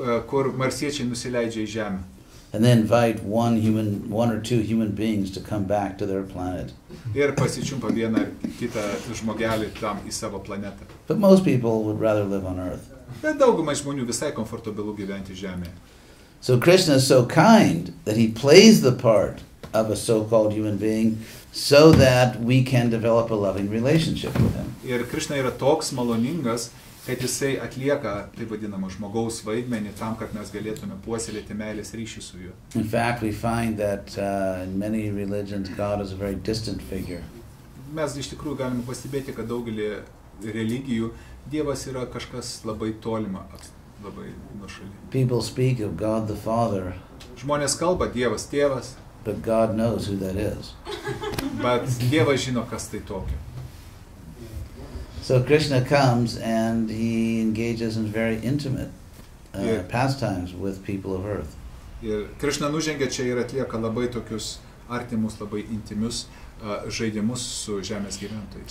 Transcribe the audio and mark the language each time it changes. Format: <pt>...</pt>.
<lt>Kur marsiečiai nusileidžia į Žemę.</lt> <en>And they invite one or two human beings to come back to their planet.</en> <lt>Ir pasičiumpa vieną ar kitą žmogelį tam į savo planetą.</lt> <en>But most people would rather live on Earth.</en> <lt>Bet daugumai žmonių visai komfortabilu gyventi Žemėje.</lt> <en>So Krishna is so kind that he plays the part of a so-called human being so that we can develop a loving relationship with him.</en> <lt>Ir Krishna yra toks maloningas, kad jisai atlieka taip vadinamą žmogaus vaidmenį tam, kad mes galėtume puoselėti meilės ryšį su juo.</lt> <en>In fact, we find that in many religions God is a very distant figure.</en> <lt>Mes iš tikrųjų galime pastebėti, kad daugelį religijų Dievas yra kažkas labai tolima, labai nuošaly.</lt> <en>People speak of God the Father,</en> <lt>Žmonės kalba Dievas tėvas,</lt> <en>but God knows who that is.</en> <lt>bet Dievas žino, kas tai tokio.</lt> <en>So Krishna comes and he engages in very intimate pastimes with people of Earth.</en> <lt>Ir Krishna nužengia čia ir atlieka labai tokius artimus, labai intimius žaidimus su žemės gyventojais.</lt>